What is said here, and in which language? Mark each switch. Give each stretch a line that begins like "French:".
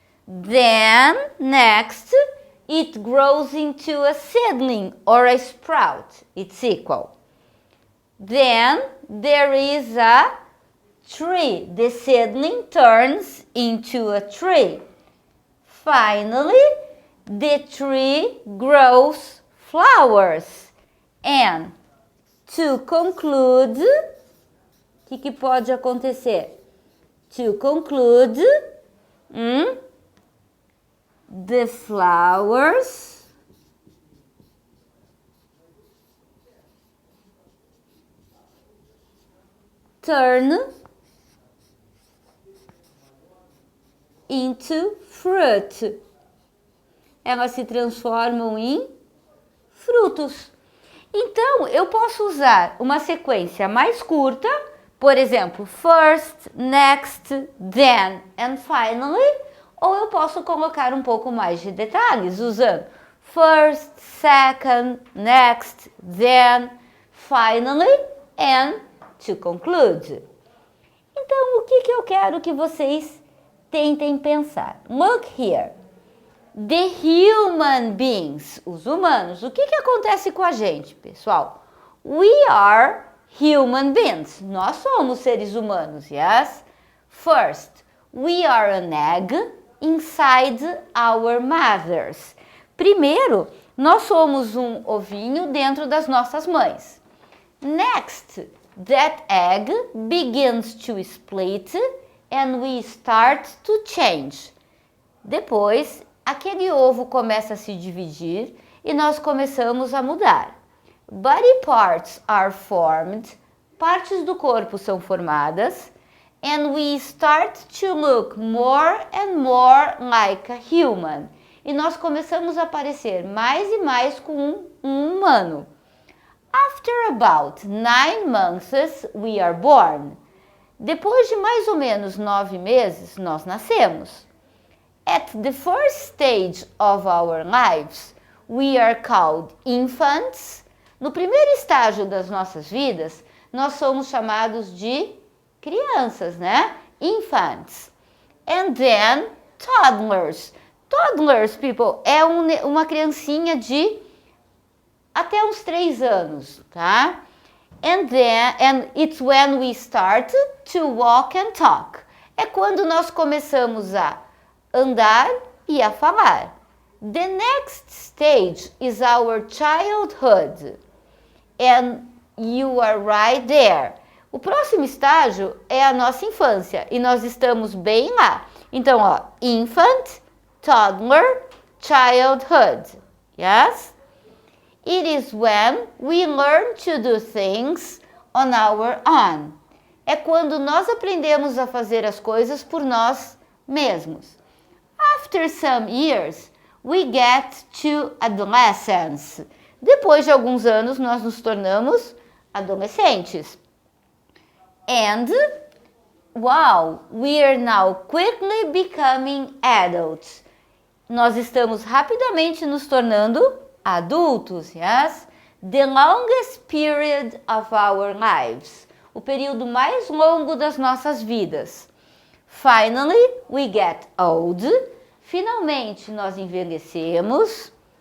English: Then, next, it grows into a seedling or a sprout. It's equal. Then, there is a tree. The seedling turns into a tree. Finally, the tree grows flowers. And to conclude,
Portuguese: o que pode acontecer?
English: To conclude, the flowers turn into fruit.
Portuguese: Elas se transformam em frutos. Então, eu posso usar uma sequência mais curta, por exemplo,
English: first, next, then and finally,
Portuguese: ou eu posso colocar um pouco mais de detalhes usando
English: first, second, next, then, finally and to conclude.
Portuguese: Então, o que eu quero que vocês tentem pensar?
English: Look here. The human beings,
Portuguese: os humanos. O que acontece com a gente, pessoal?
English: We are human beings.
Portuguese: Nós somos seres humanos,
English: yes? First, we are an egg inside our mothers.
Portuguese: Primeiro, nós somos um ovinho dentro das nossas mães.
English: Next, that egg begins to split and we start to change.
Portuguese: Depois, aquele ovo começa a se dividir e nós começamos a mudar.
English: Body parts are formed,
Portuguese: partes do corpo são formadas,
English: and we start to look more and more like a human.
Portuguese: E nós começamos a parecer mais e mais com um humano.
English: After about 9 months, we are born.
Portuguese: Depois de mais ou menos 9 meses, nós nascemos.
English: At the first stage of our lives, we are called infants.
Portuguese: No primeiro estágio das nossas vidas, nós somos chamados de crianças, né? Infants.
English: And then toddlers. Toddlers, people,
Portuguese: é uma criancinha de até uns 3 anos, tá?
English: And it's when we start to walk and talk.
Portuguese: É quando nós começamos a andar e a falar.
English: The next stage is our childhood. And you are right there.
Portuguese: O próximo estágio é a nossa infância e nós estamos bem lá. Então, ó,
English: infant, toddler, childhood. Yes? It is when we learn to do things on our own.
Portuguese: É quando nós aprendemos a fazer as coisas por nós mesmos.
English: After some years, we get to adolescence.
Portuguese: Depois de alguns anos, nós nos tornamos adolescentes.
English: And, wow, we are now quickly becoming adults.
Portuguese: Nós estamos rapidamente nos tornando adultos, yes?
English: The longest period of our lives.
Portuguese: O período mais longo das nossas vidas.
English: Finally, we get old.
Portuguese: Finalmente, nós envelhecemos.